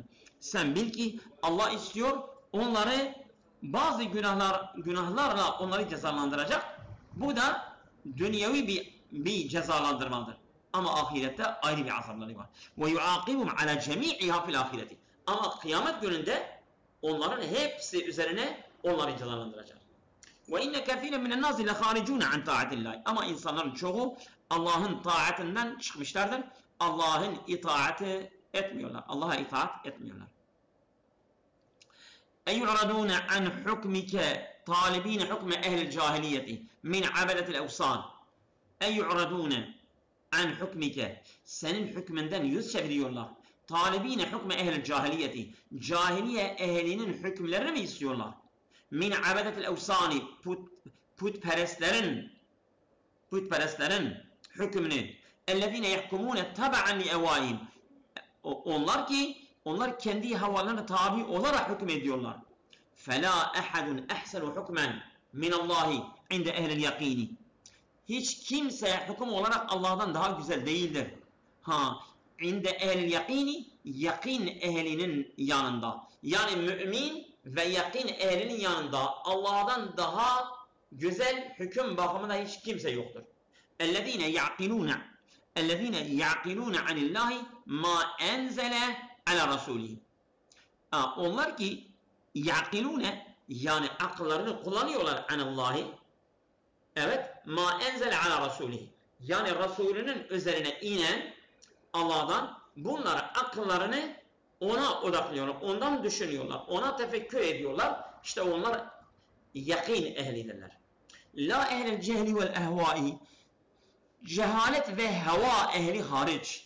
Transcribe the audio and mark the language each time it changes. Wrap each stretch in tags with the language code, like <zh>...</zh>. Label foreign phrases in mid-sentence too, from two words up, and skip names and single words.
<tr>Sen bil ki Allah istiyor onları bazı günahlarla onları cezalandıracak. Bu da dünyevi bir cezalandırmadır. Ama ahirette ayrı bir azapları var.</tr> <ar>وَيُعَاقِبُمْ عَلَى جَمِيعِهَا فِي الْآخِرَةِ.</ar> <tr>Ama kıyamet gününde onların hepsi üzerine onları cezalandıracak.</tr> <ar>وَاِنَّ كَثِيرًا مِنَ النَّاسِ لَخَارِجُونَ عَنْ طَاعَةِ اللّٰهِ.</ar> <tr>Ama insanların çoğu Allah'ın taatinden çıkmışlardır. Allah'ın itaati etmiyorlar. Allah'a itaat etmiyorlar.</tr> <ar>اَيُعْرَضُونَ عَنْ حُكْمِكَ طَالِب۪ينَ حُكْمَ اَهْلِ الْجَاهِلِيَّةِ مِنْ عَبَدَةِ الْاَوْسَانِ. اَيُعْرَضُونَ عَنْ حُكْمِكَ.</ar> <tr>Senin hükmünden yüz çeviriyorlar.</tr> <ar>طَالِب۪ينَ حُكْمَ اَهْلِ الْجَاهِلِيَّةِ.</ar> <tr>Cahiliye ehlinin hükümlerini mi istiyorlar?</tr> <ar>مِنْ عَبَدَةِ الْاَوْسَانِ.</ar> <tr>Putperestlerin hükmünü.</tr> <ar>اَلَّذ۪ينَ يَحْكُمُونَ تَبَعًا لِاَوَائِهِمْ.</ar> <tr>Onlar kendi havalarına tabi olarak hüküm ediyorlar.</tr> <ar>فَلَا اَحَدٌ اَحْسَنُ حُكْمًا من الله عند أهل اليقين.</ar> <tr>Hiç kimse hüküm olarak Allah'tan daha güzel değildir. Ha,</tr> <ar>عند أهل اليقين,</ar> <tr>yakin ehlinin yanında. Yani mümin ve yakin ehlinin yanında Allah'tan daha güzel hüküm bakımında hiç kimse yoktur.</tr> <ar>اَلَّذ۪ينَ يَعْقِلُونَ عَنِ اللّٰهِ مَا اَنْزَلَ عَلَى رَسُولِهِ.</ar> <tr>Onlar ki yaqilune, yani akıllarını kullanıyorlar anallahi. Evet,</tr> <ar>ما أنزل على رسوله.</ar> <tr>Yani Resulünün üzerine inen Allah'dan, bunlar akıllarını ona odaklıyorlar, ondan düşünüyorlar, ona tefekkür ediyorlar. İşte onlar yakin ehlidirler.</tr> <ar>لا أهل الجهل والأهواء,</ar> <tr>cehalet ve heva ehli hariç.</tr>